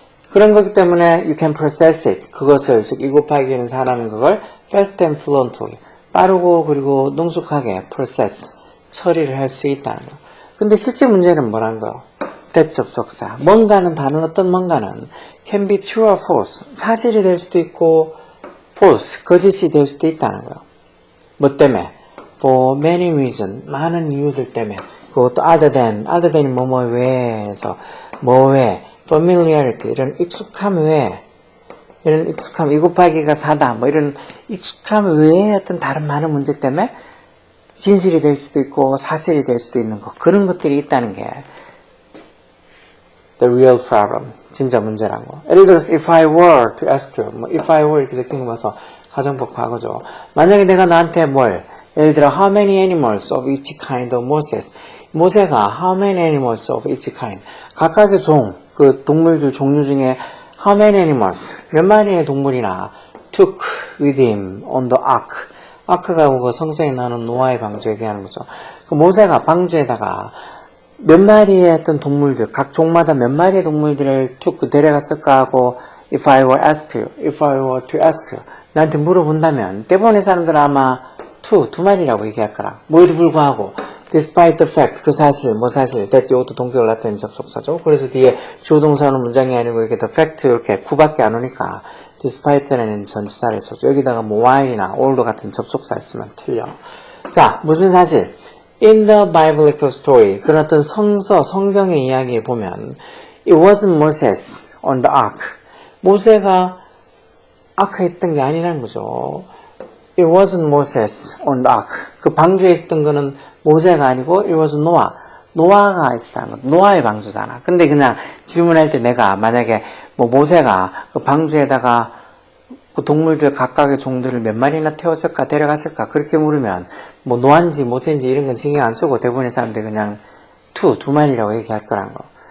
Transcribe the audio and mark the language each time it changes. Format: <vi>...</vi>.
<ko>그런 거기 때문에</ko> <en>you can process it.</en> <ko>그것을, 즉 2 곱하기는 4라는 그걸</ko> <en>fast and fluently.</en> <ko>빠르고 그리고 능숙하게 process. 처리를 할 수 있다는 거. 근데 실제 문제는 뭐란 거? that 접속사. 뭔가는 다른 어떤 뭔가는</ko> <en>can be true or false.</en> <ko>사실이 될 수도 있고 false, 거짓이 될 수도 있다는 거. 뭐 때문에?</ko> <en>for many reasons.</en> <ko>많은 이유들 때문에. 그것도 other than이 뭐뭐 외에서 뭐 외에 familiarity. 이런 익숙함 외에 이런 익숙함, 2 곱하기가 4다. 뭐 이런 익숙함 외에 어떤 다른 많은 문제 때문에 진실이 될 수도 있고 사실이 될 수도 있는 것. 그런 것들이 있다는 게</ko> <en>the real problem.</en> <ko>진짜 문제라는 거. 예를 들어서</ko> <en>if I were to ask you.</en> <ko>뭐</ko> <en>if I were</en> <ko>이렇게 적힌 거 봐서 가정법 과거죠. 만약에 내가 나한테 뭘 예를 들어</ko> <en>how many animals of each kind of Moses. 모세가 how many animals of each kind.</en> <ko>각각의 종, 그 동물들 종류 중에</ko> <en>how many animals.</en> <ko>몇 마리의 동물이나</ko> <en>took with him on the ark.</en> <ko>아크가 그 성서에 나오는 노아의 방주에 대한 거죠. 그 모세가 방주에다가 몇 마리의 어떤 동물들, 각 종마다 몇 마리의 동물들을 툭 데려갔을까 하고</ko> <en>if I were to ask you</en> <ko>나한테 물어본다면 대부분의 사람들은 아마 두 마리라고 얘기할 거라. 뭐에도 불구하고</ko> <en>despite the fact,</en> <ko>그 사실, 뭐 사실 that 이것도 동격을 나타내는 접속사죠. 그래서 뒤에 주어동사는 문장이 아니고 이렇게 the fact 이렇게 구밖에 안 오니까 despite라는 전치사를 써줘. 여기다가 뭐 while이나 all도 같은 접속사 있으면 틀려. 자, 무슨 사실?</ko> <en>In the biblical story,</en> <ko>그런 어떤 성경의 이야기에 보면</ko> <en>it wasn't Moses on the ark.</en> <ko>모세가 아크에 있었던 게 아니라는 거죠.</ko> <en>It wasn't Moses on the ark.</en> <ko>그 방주에 있었던 거는 모세가 아니고</ko> <en>it was Noah.</en> <ko>노아가 있었다는 거. 노아의 방주잖아. 근데 그냥 질문할 때 내가 만약에 뭐 모세가 그 방주에다가 그 동물들 각각의 종들을 몇 마리나 태웠을까 데려갔을까 그렇게 물으면 뭐 노아인지 모세인지 이런 건 신경 안 쓰고 대부분의 사람들이 그냥 두 마리라고 얘기할 거란 거.</ko>